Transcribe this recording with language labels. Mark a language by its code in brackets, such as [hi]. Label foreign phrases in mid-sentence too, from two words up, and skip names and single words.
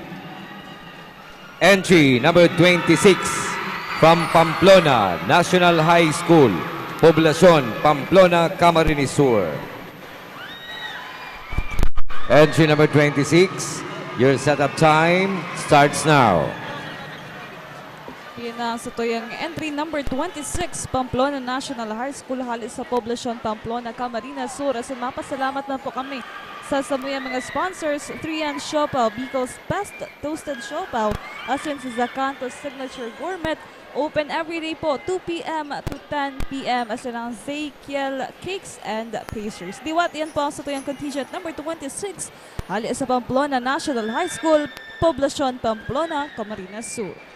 [en] Entry number 26 from Pamplona National High School, Poblacion, Pamplona, Camarines Sur. Entry number 26, your setup time starts now. [bik] Yun na sa tuyang entry number 26, Pamplona National High School, halit sa Poblacion, Pamplona, Camarines Sur. As in, mapasalamat na po kami sa samuyang mga sponsors, 3N Siopaw, Bicol's Best Toasted Siopaw, as in sa Zacanto's Signature Gourmet, [en] open every day [bik] po, 2 p.m. [en] to 10 p.m. [bik] as in ang [en] Zekiel Cakes and Pastries. [bik] Diwat, yan po ang sa tuyang contingent number 26, hali sa Pamplona National High School, Poblacion, Pamplona, Camarines Sur.